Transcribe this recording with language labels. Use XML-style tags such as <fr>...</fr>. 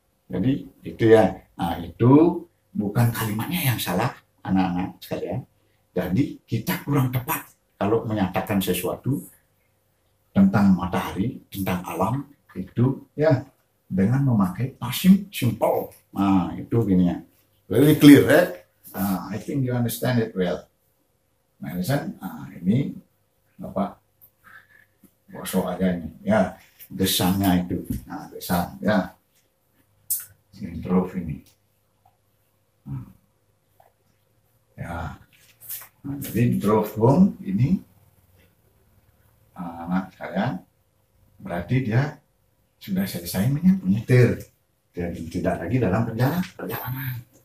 <id>Jadi itu ya. Nah itu bukan kalimatnya yang salah anak-anak sekalian. Jadi kita kurang tepat kalau menyatakan sesuatu tentang matahari, tentang alam itu ya dengan memakai passing simple. Nah itu gini ya,</id> <en>very clear right? I think you understand it well.</en> <id>Nah ini Bapak gosok aja ini ya, desainnya itu. Nah desain ya, improve ini ya. Nah, jadi</id> <en>drove home</en> <id>ini anak saya berarti dia sudah selesai menyetir, jadi tidak lagi dalam perjalanan.</id>